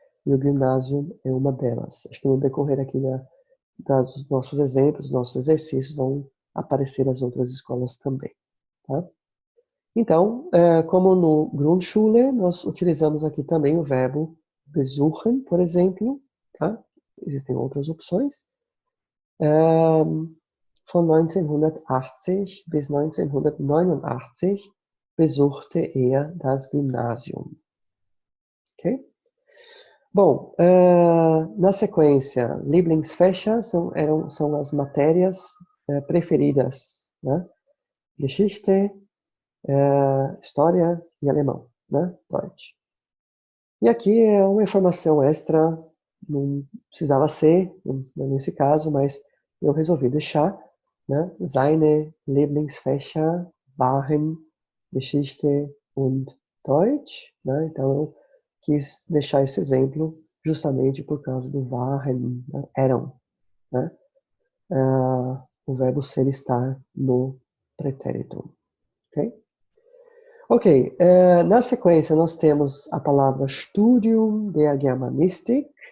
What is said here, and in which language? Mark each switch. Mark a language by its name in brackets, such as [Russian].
[Portuguese] E o ginásio é uma delas. Acho que no decorrer aqui dos nossos exemplos, nossos exercícios, vão aparecer as outras escolas também. Tá? Então, como no Grundschule, nós utilizamos aqui também o verbo besuchen, por exemplo. Tá? Existem outras opções. [German] Von 1980 bis 1989 besuchte er das Gymnasium. Okay? [Portuguese] Bom, na sequência, Lieblingsfächer são as matérias preferidas, né? Geschichte, História e Alemão, né? Deutsch. E aqui é uma informação extra, não precisava ser, nesse caso, mas eu resolvi deixar, né? [German] Seine Lieblingsfächer waren Geschichte und Deutsch, né? [Portuguese] Então eu quis deixar esse exemplo justamente por causa do waren, né? Eram, né? O verbo ser estar no pretérito, ok? Ok, na sequência nós temos a palavra [German] Studium der Germanistik.